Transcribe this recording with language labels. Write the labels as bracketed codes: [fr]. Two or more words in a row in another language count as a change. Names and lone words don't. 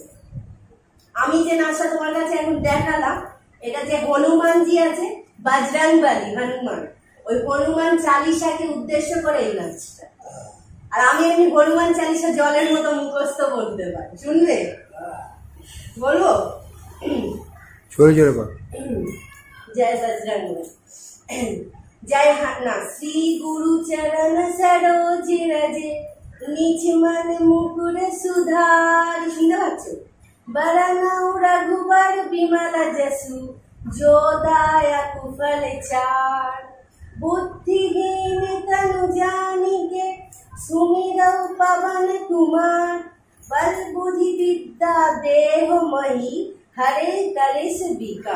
[bn] আমি যে নাচটা তোমার কাছে এখন দেখালাম এটা যে হনুমানজি আছে, বজরংবলী হনুমান, ওই হনুমান চালিসাকে উদ্দেশ্য করে এই নাচটা। আর আমি এমনি হনুমান চালিসা জলের মতো মুখস্থ বলতে পারি, শুনবে? বলবো? জয় বজরংবলী, [awa] जय हन्ना श्री गुरु चरण सरोज रजे निज मन मुकुर सुधार। [bn] শুনতে পাচ্ছ? [awa] बरनौ रघुबर विमल जसु जो दायक फल चार। बुद्धिहीन तनु जानिके सुमिरौ पवन कुमार। बल बुद्धि विद्या देह मही हरे कलेश विकार।